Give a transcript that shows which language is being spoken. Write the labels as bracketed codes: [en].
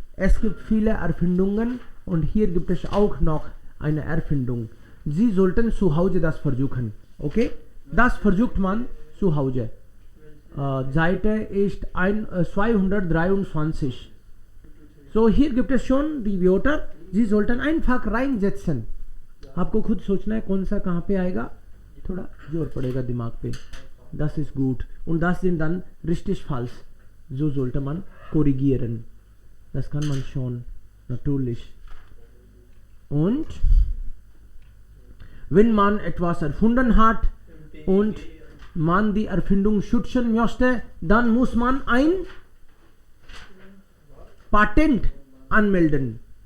[de] Es gibt viele Erfindungen und hier gibt es auch noch eine Erfindung. Sie sollten zu Hause das versuchen. Okay? Das versucht man zu Hause. Seite ist 223. So, hier gibt es schon die Wörter. Sie sollten einfach reinsetzen. [hi] आपको खुद सोचना है कौन सा कहाँ पे आएगा. थोड़ा जोर पड़ेगा दिमाग पे. [de] Das ist gut. Und das sind dann richtig falsch. So sollte man korrigieren. Das kann man schon. Natürlich. Und wenn man etwas erfunden hat und man die Erfindung schützen möchte, dann muss man ein Patent anmelden.